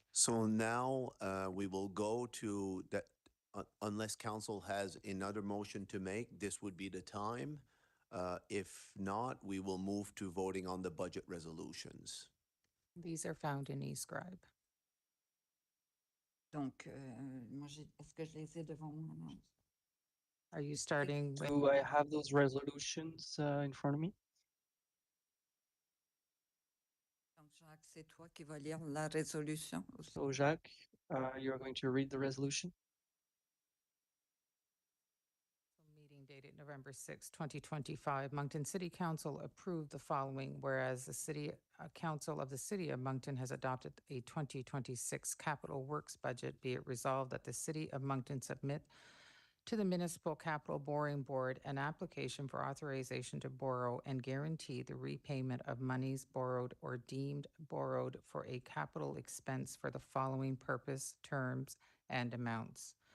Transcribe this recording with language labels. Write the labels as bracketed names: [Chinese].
[English] So now we will go to that, unless council has another motion to make, this would be the time. If not, we will move to voting on the budget resolutions. These are found in eScribe. [French] Donc, est-ce que je les ai devant moi? [English] Are you starting with? Do I have those resolutions in front of me? [French] Donc, Jacques, c'est toi qui vas lire la résolution. [English] So Jacques, you're going to read the resolution? Meeting dated November 6, 2025, Moncton City Council approved the following, whereas the City Council of the City of Moncton has adopted a 2026 capital works budget, be it resolved that the City of Moncton submit to the Municipal Capital Borrowing Board an application for authorization to borrow and guarantee the repayment of monies borrowed or deemed borrowed for a capital expense for the following purpose, terms, and amounts.